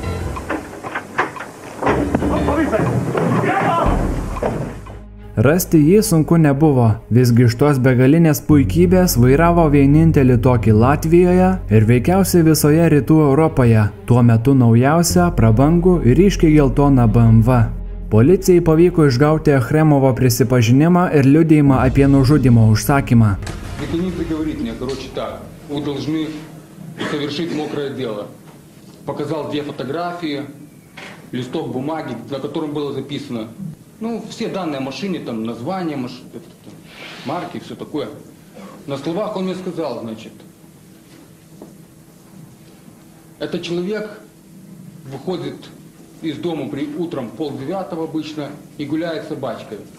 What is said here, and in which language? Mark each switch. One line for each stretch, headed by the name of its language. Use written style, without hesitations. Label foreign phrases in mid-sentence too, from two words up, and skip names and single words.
Lithuanian: Rasti jį sunku nebuvo, visgi iš tos begalinės puikybės vairavo vienintelį tokį Latvijoje ir veikiausiai visoje rytų Europoje, tuo metu naujausią, prabangų ir ryškiai geltoną BMW. Policijai pavyko išgauti Achremovo prisipažinimą ir liudijimą apie nužudymo užsakymą.
Russian: Dekanidzė говорит мне, так, вы должны совершить мокрое дело. Показал 2 фотографии, листок бумаги, на котором было записано все данные о машине, там, название машины, марки, все такое. На словах он мне сказал, значит, этот человек выходит из дома утром 8:30 обычно и гуляет с собачкой.